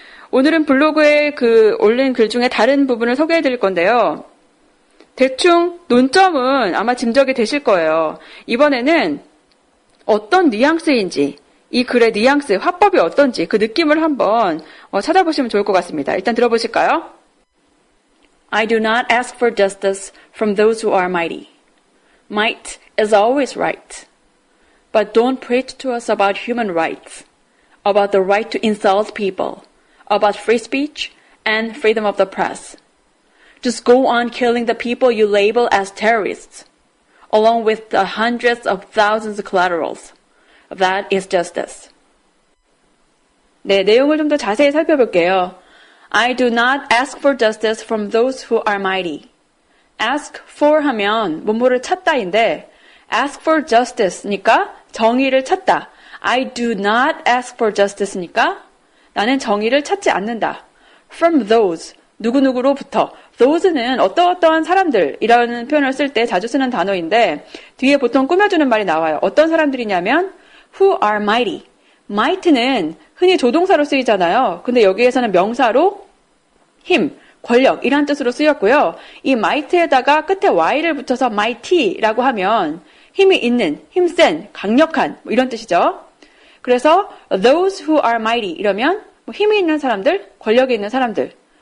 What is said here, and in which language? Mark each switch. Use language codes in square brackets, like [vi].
[ko] 오늘은 블로그에 올린 글 중에 다른 부분을 소개해 드릴 건데요. 대충 논점은 아마 짐작이 되실 거예요. 이번에는 어떤 뉘앙스인지 이 글의 뉘앙스, 화법이 어떤지 그 느낌을 한번 찾아보시면 좋을 것 같습니다. 일단 들어보실까요? [en] I do not ask for justice from those who are mighty. Might is always right. But don't preach to us about human rights, about the right to insult people, about free speech and freedom of the press. Just go on killing the people you label as terrorists, along with the hundreds of thousands of collaterals. That is justice. [ko] 네, 내용을 좀 더 자세히 살펴볼게요. [en] I do not ask for justice from those who are mighty. [ko] ask for 하면 뭐뭐를 찾다인데 [en] ask for justice [ko] 니까 정의를 찾다. [en] I do not ask for justice니까 [ko] 나는 정의를 찾지 않는다. [en] From those, [ko] 누구누구로부터. those는 어떠어떠한 사람들이라는 표현을 쓸 때 자주 쓰는 단어인데 뒤에 보통 꾸며주는 말이 나와요. 어떤 사람들이냐면 [en] who are mighty. [ko] might는 흔히 조동사로 쓰이잖아요. 근데 여기에서는 명사로 힘, 권력 이란 뜻으로 쓰였고요. 이 might에다가 끝에 y를 붙여서 mighty라고 하면 힘이 있는, 힘센, 강력한 이런 뜻이죠. 그래서 [en] those who are mighty [ko] 이러면 힘이 있는 사람들, 권력이 있는 사람들.